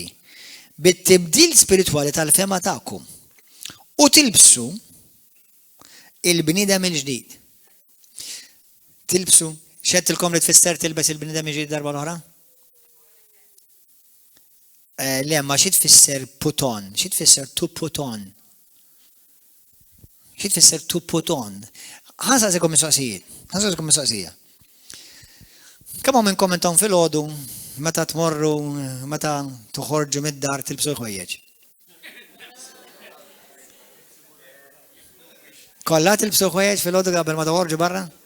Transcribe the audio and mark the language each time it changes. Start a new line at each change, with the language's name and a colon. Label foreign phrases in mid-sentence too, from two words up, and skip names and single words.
Maltese: Bit-tibdil spiritwali tal-fema tagħkom. U tilbsu il-bniedem il-ġdid. Tilbsu, xedtilkom li tfisser tilbes il-bniedem il-ġdid darba l-oħra? Le, ma xi tfisser
English: put on,
Maltese: xi tfisser
English: to put on.
Maltese: Xi tfisser
English: to put on.
Maltese: Ħansaqsikom mistoqsija. Kemm minnkom intom filgħodu meta tmorru, meta toħorġu mid-dar tilbsu l-ħwejjeġ. Kollha tilbsu ħwejjeġ filgħodu qabel ma toħorġu barra?